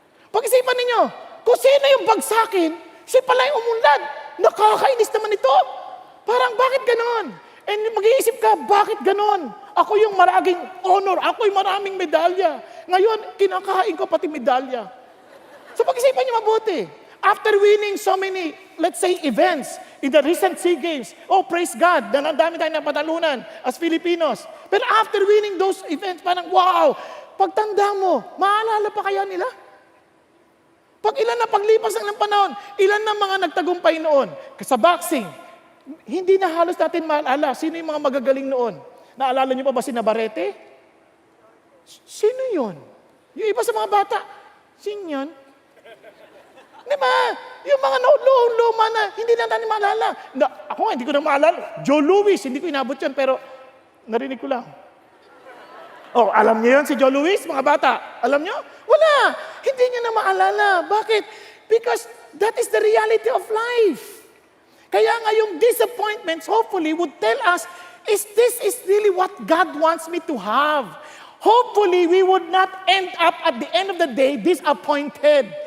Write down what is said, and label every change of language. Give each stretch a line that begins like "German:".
Filipino: Pag-isipan ninyo, kung sino yung bagsakin, siya pala yung umunlad. Nakakainis naman ito. Parang bakit ganon? And mag-iisip ka, bakit ganon? Ako yung maraming honor, ako yung maraming medalya. Ngayon, kinakain ko pati medalya. So pag-isipan niyo mabuti.
English: After winning so many, let's say, events in the recent SEA Games, oh, praise God,
Filipino: ang dami tayong napatalunan
English: as Filipinos.
Filipino: Pero
English: after winning those events,
Filipino: parang wow, pagtanda mo, maalala pa kaya nila? Pag ilan na paglipas ng panahon, ilan na mga nagtagumpay noon? Sa boxing, hindi na halos natin maalala. Sino yung mga magagaling noon? Naalala niyo pa ba si Navarrete? Sino yun? Yung iba sa mga bata, sino yun? Di ba? Yung mga luma na, hindi na natin maalala. Ako nga, hindi ko na maalala. Joe Louis, hindi ko inabot yun, pero narinig ko lang. Oh, alam niyo yun si Joe Louis, mga bata? Alam niyo? Wala. Hindi niyo na maalala. Bakit?
English: Because that is the reality of life.
Filipino: Kaya nga yung
English: disappointments hopefully would tell us, this is really what God wants me to have. Hopefully, we would not end up at the end of the day disappointed.